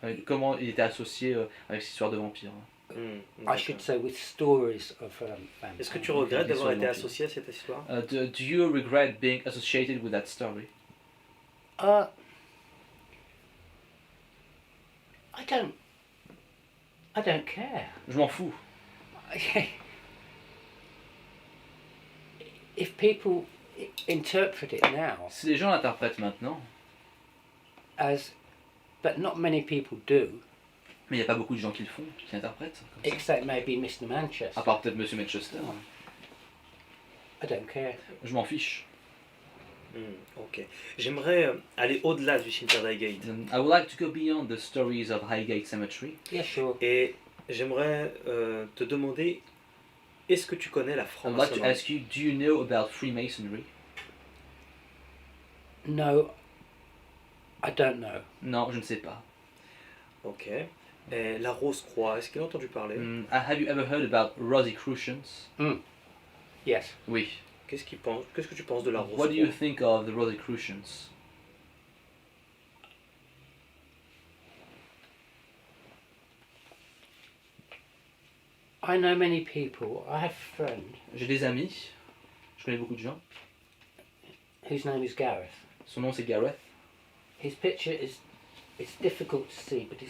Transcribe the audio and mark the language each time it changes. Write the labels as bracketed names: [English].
[French] Comment il était associé avec cette histoire de vampire. [English] I should say with stories of vampires. [French] Est-ce que tu regrettes d'avoir Des été vampires. associé à cette histoire? [English] Do you regret being associated with that story? I don't care. [French] Je m'en fous. [English] If people interpret it now [French] Si les gens l'interprètent maintenant, [English] as, but not many people do, [French] mais il n'y a pas beaucoup de gens qui le font, qui l'interprètent. Comme ça. [English] except maybe Mr. Manchester. [French] À part peut-être Monsieur Manchester. [English] I don't care. [French] Je m'en fiche. Ok. J'aimerais aller au-delà du cimetière d'Highgate. [English] I would like to go beyond the stories of Highgate Cemetery. Yeah, sure. [French] Et j'aimerais te demander est-ce que tu connais la [English] I'd like to [French] franc-maçonnerie? [English] ask you, do you know about Freemasonry? No, I don't know. [French] Non, je ne sais pas. Ok. Et la Rose-Croix, est-ce qu'il a entendu parler? [English] Have you ever heard about Rosicrucians? Yes. [French] Oui. Qu'est-ce que tu penses de la [English] What do you [French] Rose-Croix? [English] think of the Rosicrucians? I know many people. I have a friend [French] J'ai des amis, je connais beaucoup de gens. [English] whose name is Gareth. [French] Son nom c'est Gareth. [English] His picture is it's difficult to see, but his